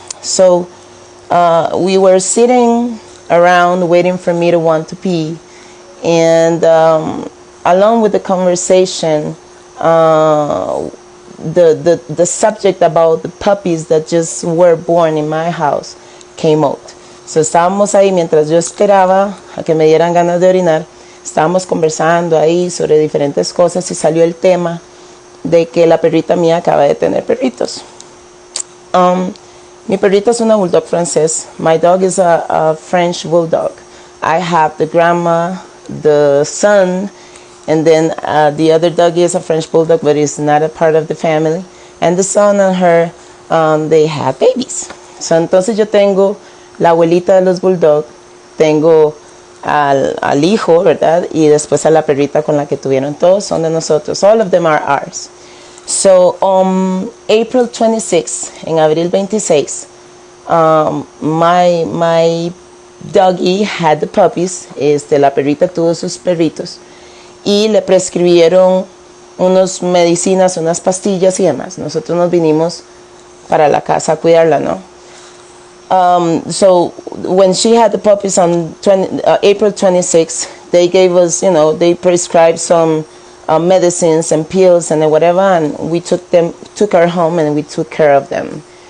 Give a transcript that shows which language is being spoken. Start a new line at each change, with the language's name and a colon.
English: So we were sitting around waiting for me to want to pee, and along with the conversation, the subject about the puppies that just were born in my house came out.
Spanish: So estábamos ahí mientras yo esperaba a que me dieran ganas de orinar. Estábamos conversando ahí sobre diferentes cosas y salió el tema de que la perrita mía acaba de tener perritos. Mi perrita es una bulldog francés.
English: My dog is a French bulldog. I have the grandma, the son, and then the other dog is a French bulldog, but it's not a part of the family. And the son and her, they have babies.
Spanish: So entonces yo tengo la abuelita de los bulldog, tengo al hijo, ¿verdad? Y después a la perrita con la que tuvieron. Todos son de nosotros.
English: All of them are ours. So on April 26,
Spanish: en abril 26,
English: my doggy had the puppies.
Spanish: La perrita tuvo sus perritos. Y le prescribieron unas medicinas, unas pastillas y demás. Nosotros nos vinimos para la casa a cuidarla, ¿no?
English: So when she had the puppies on April 26, they gave us, they prescribed some medicines and pills and whatever, and we took her home and we took care of them.